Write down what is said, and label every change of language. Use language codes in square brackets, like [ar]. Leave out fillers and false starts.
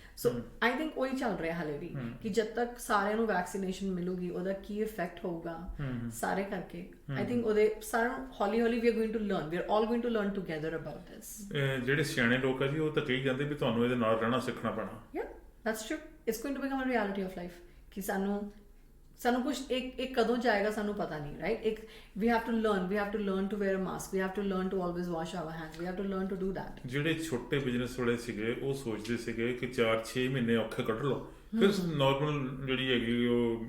[pa] So I think ਉਹੀ ਚੱਲ ਰਿਹਾ ਹਾਲੇ ਵੀ ਕਿ ਜਦ ਤੱਕ ਸਾਰਿਆਂ ਨੂੰ ਵੈਕਸੀਨੇਸ਼ਨ ਮਿਲੂਗੀ ਉਹਦਾ ਕੀ ਇਫੈਕਟ ਹੋਊਗਾ ਸਾਰੇ ਕਰਕੇ, ਆਈ ਥਿੰਕ ਉਹਦੇ ਸਾਰਿਆਂ ਨੂੰ ਹੌਲੀ [en] We are going to learn, we are all going to learn together about this. [pa] ਜਿਹੜੇ ਸਿਆਣੇ ਲੋਕ ਆ ਜੀ ਉਹ ਤਾਂ ਕਹੀ ਜਾਂਦੇ ਵੀ ਤੁਹਾਨੂੰ ਇਹਦੇ ਨਾਲ ਰਹਿਣਾ ਸਿੱਖਣਾ ਪੈਣਾ। [en] yeah that's true, it's going to become a reality of life [pa] ਕਿ ਸਾਨੂੰ ਕੁਝ ਇੱਕ ਕਦੋਂ ਜਾਏਗਾ ਸਾਨੂੰ ਪਤਾ ਨਹੀਂ, ਰਾਈਟ? [en] ਇੱਕ we have to learn to wear a mask, we have to learn to always wash our hands, we have to learn to do that. [pa] ਜਿਹੜੇ ਛੋਟੇ ਬਿਜ਼ਨਸ ਵਾਲੇ ਸੀਗੇ ਉਹ ਸੋਚਦੇ ਸੀਗੇ ਕਿ 4-6 ਮਹੀਨੇ ਔਖੇ ਕੱਢ ਲਓ, ਫਿਰ ਨਾਰਮਲ ਜਿਹੜੀ ਹੈਗੀ ਉਹ